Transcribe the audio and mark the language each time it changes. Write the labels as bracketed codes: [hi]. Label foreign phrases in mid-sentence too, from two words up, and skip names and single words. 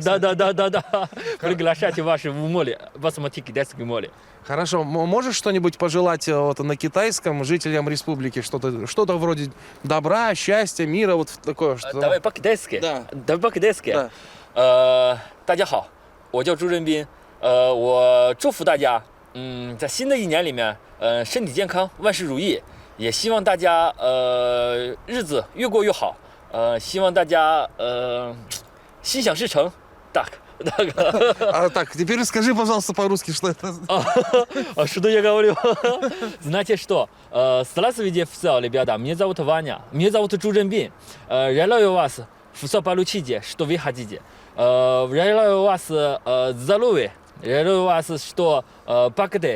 [ru] Да. Приглашайте ваши в море. Посмотрите китайское море. Хорошо. Можешь что-нибудь пожелать вот на китайском жителям республики? Что-то вроде добра, счастья, мира, вот такое. Что... Давай по-китайски. Да. Давай по-китайски. Да. [zh] 大家好，我叫朱仁斌。我祝福大家，在新的一年里面，身体健康，万事如意。也希望大家日子越过越好。希望大家心想事成。Так. [ru] Так, теперь скажи, пожалуйста, по-русски, что это. Что я говорю? Знаете что? Здравствуйте, все, ребята. Меня зовут Ваня. Меня зовут Чжу Ренбин. Желаю вас все получите, что вы хотите. Желаю вас здоровья. Желаю вас, что богаты.